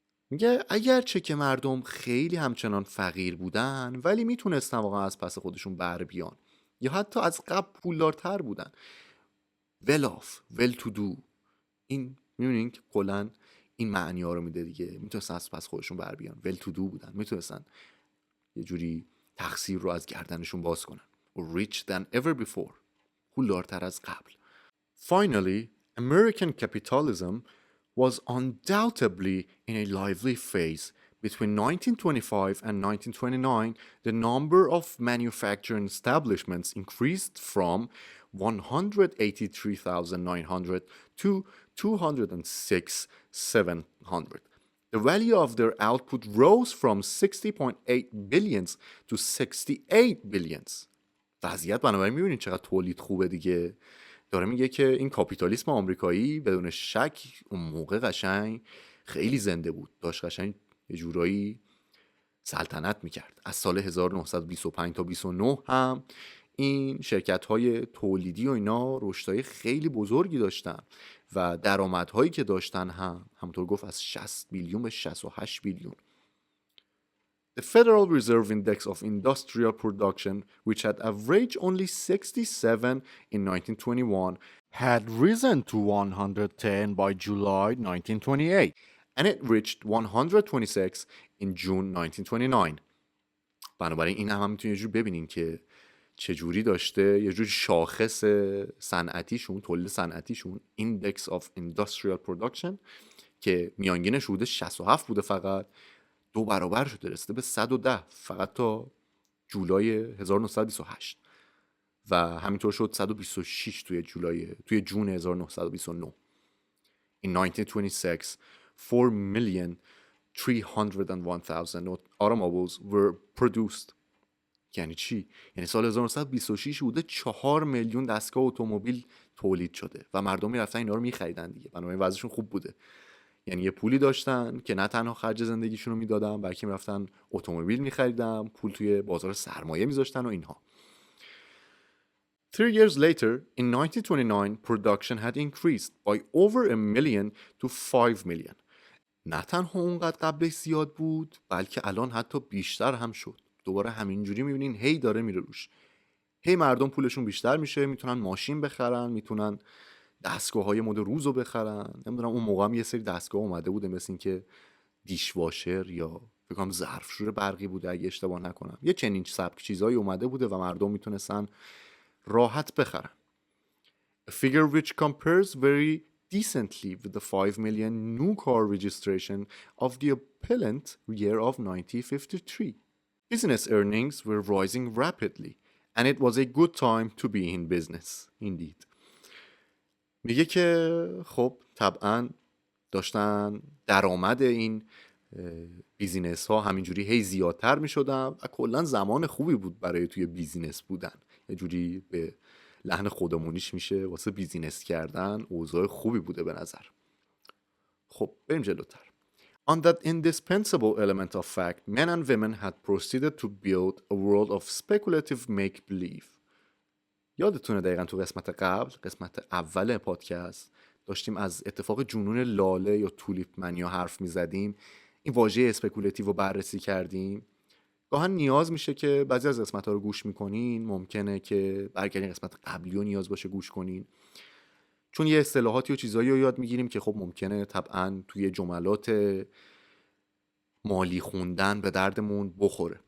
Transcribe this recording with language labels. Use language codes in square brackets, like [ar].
[fa] میگه اگرچه که مردم خیلی همچنان فقیر بودن، ولی میتونستن واقعا از پس خودشون بر بیان، یا حتی از قبل پولدارتر بودن. [en] well off, well to do، [fa] این میبینین که کلن این معنی ها رو میده دیگه. میتونستن از پس خودشون بر بیان، [en] well to do [fa] بودن، میتونستن یه جوری تقصیر رو از گردنشون باز کنن. [en] rich than ever before، [fa] پولدارتر از قبل. [en] Finally, American capitalism was undoubtedly in a lively phase. Between 1925 and 1929, the number of manufacturing establishments increased from 183,900 to 206,700. The value of their output rose from 60.8 billions to 68 billions. [fa] وضعیت بنابراین میبینید چقدر تولید خوبه دیگه. داره میگه که این کاپیتالیسم آمریکایی بدون شک اون موقع قشنگ خیلی زنده بود، داشت قشنگ یه جورایی سلطنت میکرد. از سال 1925 تا 29 هم این شرکت‌های تولیدی و اینا رشدهای خیلی بزرگی داشتن و درآمدهایی که داشتن هم همونطور گفت از 60 بیلیون به 68 بیلیون. [en] The Federal Reserve Index of Industrial Production, which had averaged only 67 in 1921, had risen to 110 by July 1928, and it reached 126 in June 1929. [fa] بنابراین این هم میتونید یه جور ببینین که چجوری داشته یه جور شاخص صنعتیشون، تولید صنعتیشون، [en] Index of Industrial Production [fa] که میانگینش حدود 67 بوده، فقط 2 برابر شده، رسیده به 110 فقط تا جولای 1928 و همینطور شد 126 توی جون 1929. [en] In 1926 4,301,000 automobiles were produced. [fa] یعنی چی؟ یعنی سال 1926 بوده 4 میلیون دستگاه اتومبیل تولید شده و مردم میرفتن اینا رو میخریدن دیگه، بنابراین وضعشون خوب بوده. یعنی یه پولی داشتن که نه تنها خرج زندگیشون رو میدادن، بلکه میرفتن اتومبیل میخریدن، پول توی بازار سرمایه میذاشتن و اینها. [en] 3 years later, in 1929, production had increased by over 1 million to 5 million. [fa] نه تنها اونقدر قبلش زیاد بود، بلکه الان حتی بیشتر هم شد. دوباره همینجوری میبینین هی داره میره روش. هی مردم پولشون بیشتر میشه، میتونن ماشین بخرن، میتونن دستگاه‌های مد روزو بخرن. نمیدونم اون موقع هم یه سری دستگاه اومده بوده مثل این که دیش واشر یا فکر کنم ظرفشور برقی بوده اگه اشتباه نکنم، یه چنین سبک چیزایی اومده بوده و مردم میتونستن راحت بخرن. [en] A figure which compares very decently with the 5 million new car registration of the appellant year of 1953. Business earnings were rising rapidly and it was a good time to be in business. Indeed. [fa] میگه که خب طبعا داشتن درآمد این بیزینس ها همینجوری هی زیادتر می شدن و کلا زمان خوبی بود برای توی بیزینس بودن. یه جوری به لحن خودمونیش میشه واسه بیزینس کردن اوضاع خوبی بوده به نظر. خب بریم جلوتر. On that indispensable element of fact, men and women had proceeded to build a world of speculative make-believe. یادتونه دقیقا تو قسمت قبل، قسمت اول پادکست، داشتیم از اتفاق جنون لاله یا تولیپ منیا حرف میزدیم، این واژه اسپکولاتیو رو بررسی کردیم. گاهن نیاز میشه که بعضی از قسمت‌ها رو گوش میکنین، ممکنه که برگردین قسمت قبلی رو نیاز باشه گوش کنین، چون یه اصطلاحاتی و چیزایی رو یاد میگیریم که خب ممکنه طبعا توی جملات مالی خوندن به دردمون بخوره.